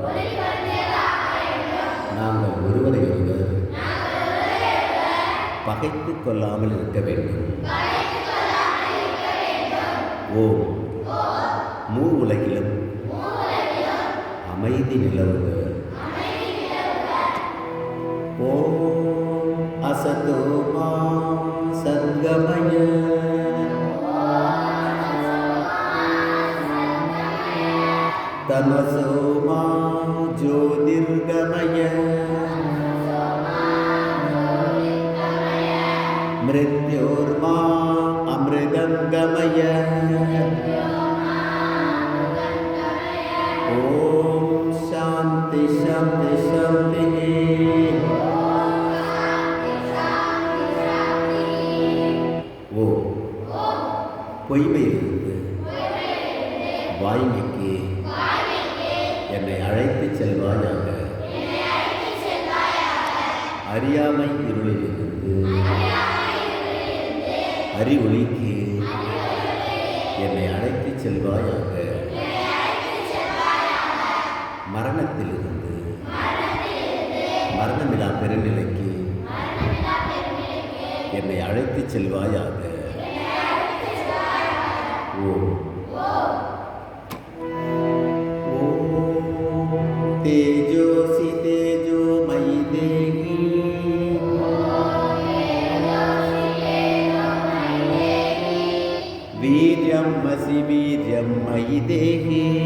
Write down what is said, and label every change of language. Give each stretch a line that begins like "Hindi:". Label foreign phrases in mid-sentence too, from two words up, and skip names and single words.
Tamil: நாங்கள் ஒருவரை ஒருவர் பகைத்துக் கொள்ளாமல் இருக்க வேண்டும். ஓம் மூ உலகிலும் அமைதி நிலவுக.
Sanskrit: ஓம் असतो मा सद्गमय तमसो मा ज्योतिर्गमय मृत्योर्मा अमृतं गमय। ओम शांति शांति शांति।
Tamil: பொய்மையிலிருந்து வாய்மைக்கு என்னை அழைத்து செல்வாயாக. அறியாமை இருளிலிருந்து அறிவொளிக்கு என்னை அழைத்து செல்வாயாக. மரணத்திலிருந்து மரணமில்லா பெருநிலைக்கு என்னை அழைத்து செல்வாயாக.
Sanskrit: तेजोसि तेजोमयि देहि वीर्यमसि वीर्यं मयि देहि